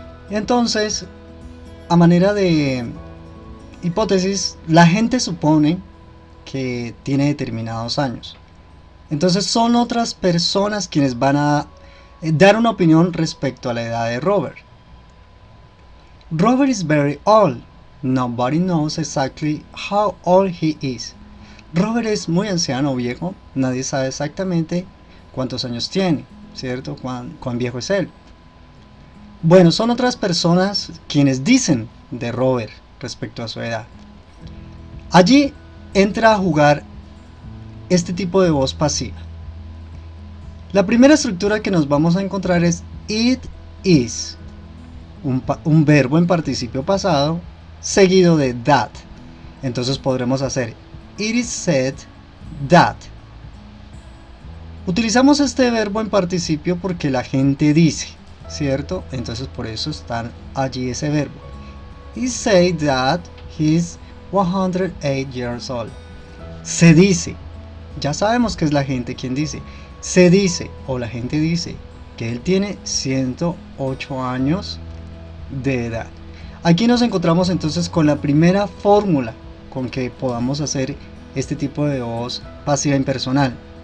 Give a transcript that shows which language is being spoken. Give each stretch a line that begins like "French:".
Spanish: Entonces, a manera de hipótesis, la gente supone que tiene determinados años. Entonces son otras personas quienes van a dar una opinión respecto a la edad de Robert.
English: Robert is very old. Nobody knows exactly how old he is.
Spanish: Robert es muy anciano o viejo. Nadie sabe exactamente cuántos años tiene, ¿cierto? ¿Cuán viejo es él? Bueno, son otras personas quienes dicen de Robert respecto a su edad. Allí entra a jugar este tipo de voz pasiva. La primera estructura que nos vamos a encontrar es it is, un verbo en participio pasado seguido de that. Entonces podremos hacer
English: it is said that.
Spanish: Utilizamos este verbo en participio porque la gente dice, ¿cierto? Entonces por eso está allí ese verbo.
English: He said that he's 108 years old.
Spanish: Se dice, ya sabemos que es la gente quien dice. Se dice o la gente dice que él tiene 108 años de edad. Aquí nos encontramos entonces con la primera fórmula con que podamos hacer este tipo de voz pasiva impersonal.